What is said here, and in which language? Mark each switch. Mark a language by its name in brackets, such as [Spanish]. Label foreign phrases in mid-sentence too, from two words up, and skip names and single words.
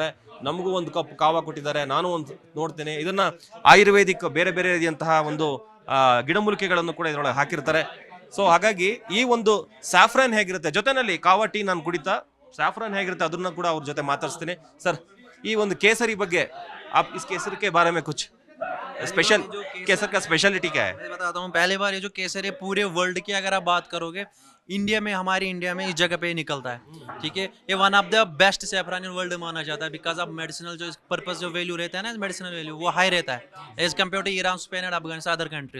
[Kannada] ನಮಗೂ ಒಂದು ಕಪ್ ಕಾವಾ ಕೊಟ್ಟಿದ್ದಾರೆ, ನಾನು ಒಂದು ನೋಡ್ತೇನೆ. ಇದನ್ನ ಆಯುರ್ವೇದಿಕ್ ಬೇರೆ ಬೇರೆ ರೀತಿಯಂತಹ ಒಂದು ಗಿಡಮೂಲಿಕೆಗಳನ್ನು ಕೂಡ ಇದರೊಳಗೆ ಹಾಕಿರ್ತಾರೆ. ಸೊ ಹಾಗಾಗಿ ಈ ಒಂದು ಸ್ಯಾಫ್ರಾನ್ ಹೇಗಿರುತ್ತೆ, ಜೊತೆನಲ್ಲಿ ಕಾವಾ ಟೀ ನಾನು ಕುಡಿತಾ ಸ್ಯಾಫ್ರಾನ್ ಹೇಗಿರುತ್ತೆ ಅದನ್ನ ಕೂಡ ಅವ್ರ ಜೊತೆ ಮಾತಾಡ್ಸ್ತೀನಿ. ಸರ್, ಈ ಒಂದು ಕೇಸರಿ ಬಗ್ಗೆ [Hindi] आप इस केसर के बारे में कुछ स्पेशल, केसर का स्पेशलिटी क्या है? मैं बताता हूँ। पहली बार ये जो केसर है पूरे वर्ल्ड की अगर आप बात करोगे, इंडिया में, हमारे इंडिया में इस जगह पे ही निकलता है, ठीक है। ये [English] one of the best saffron in world [Hindi] माना जाता है, [English] because of medicinal [Hindi] जो पर्पस जो वैल्यू रहता है ना, [English] medicinal value [Hindi] वो हाई रहता है [English] as compare to Iran, Spain and Afghanistan, other countries.